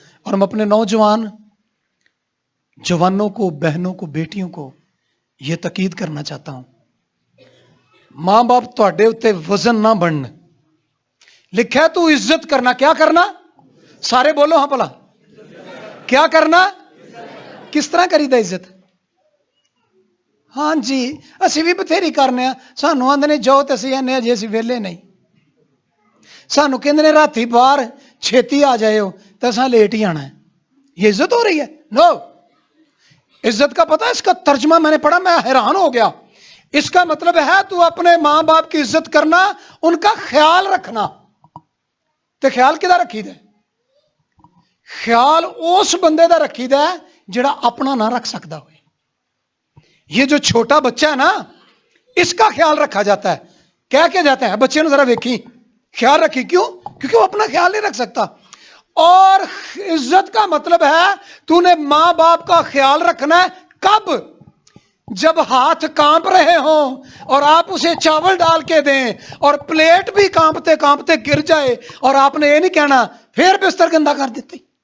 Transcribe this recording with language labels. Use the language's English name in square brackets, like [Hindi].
[Urdu] اور میں اپنے جوانوں کو، بہنوں کو، بیٹیوں کو یہ تاکید کرنا چاہتا ہوں، [Punjabi] ماں باپ تواڈے اتے وزن نہ بنن. [Urdu] لکھا ہے تو عزت کرنا. کیا کرنا؟ سارے بولو ہاں بلا. کیا کرنا؟ [Punjabi] کس طرح کری دا عزت؟ ہاں جی اسی بھی بتھیری کرنے ہیں. سانو آندے نے جاؤ تے اسی آنے جی اسی ویلے نہیں. سانو کہندے نے راتی باہر چھیتی آ جائے ہو تو اساں لیٹ ہی آنا ہے. [Urdu] یہ عزت ہو رہی ہے؟ نو. عزت کا پتہ ہے اس کا ترجمہ میں نے پڑھا، میں حیران ہو گیا. اس کا مطلب ہے تو اپنے ماں باپ کی عزت کرنا، ان کا خیال رکھنا. [Punjabi] تے خیال کدا رکھی دے؟ خیال اس بندے دا رکھی دے جڑا اپنا نہ رکھ سکتا ہوئے. [Urdu] یہ جو چھوٹا بچہ ہے نا، اس کا خیال رکھا جاتا ہے. کہہ کے جاتے ہیں [Punjabi] بچے نے ذرا ویکھی خیال رکھی. [Urdu] کیوں؟ کیونکہ وہ اپنا خیال نہیں رکھ سکتا. اور عزت کا مطلب ہے تو نے ماں باپ کا خیال رکھنا ہے. کب؟ جب ہاتھ کانپ رہے ہوں اور آپ اسے چاول ڈال کے دیں اور پلیٹ بھی کانپتے کانپتے گر جائے اور آپ نے یہ نہیں کہنا پھر بستر گندا کر دیتے.